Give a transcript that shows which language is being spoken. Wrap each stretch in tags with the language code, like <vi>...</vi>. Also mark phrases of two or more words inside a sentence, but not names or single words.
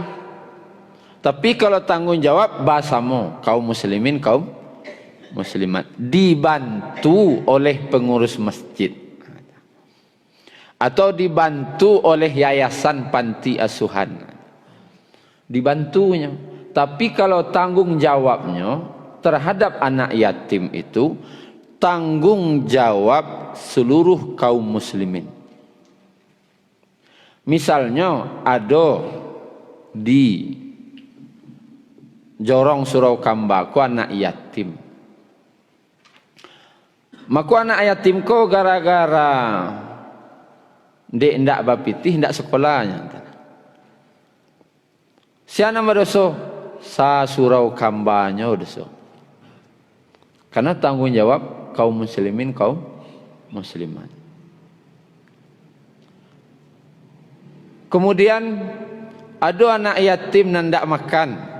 <id>Tapi kalau tanggung jawab bahasamu, kaum muslimin, kaum muslimat, dibantu oleh pengurus masjid atau dibantu oleh yayasan panti asuhan, dibantunya. Tapi kalau tanggung jawabnya terhadap anak yatim itu tanggung jawab seluruh kaum muslimin. Misalnya ada di Jorong Surau Kamba ku anak yatim.</id> <min>Maka anak yatim ko gara-gara dek ndak bapitih ndak sekolahnya.</min> <id>Siapa berdosa? Sa Surau Kambanya dosa. Karena tanggung jawab kaum muslimin, kaum muslimat. Kemudian ada anak yatim yang ndak makan.</id>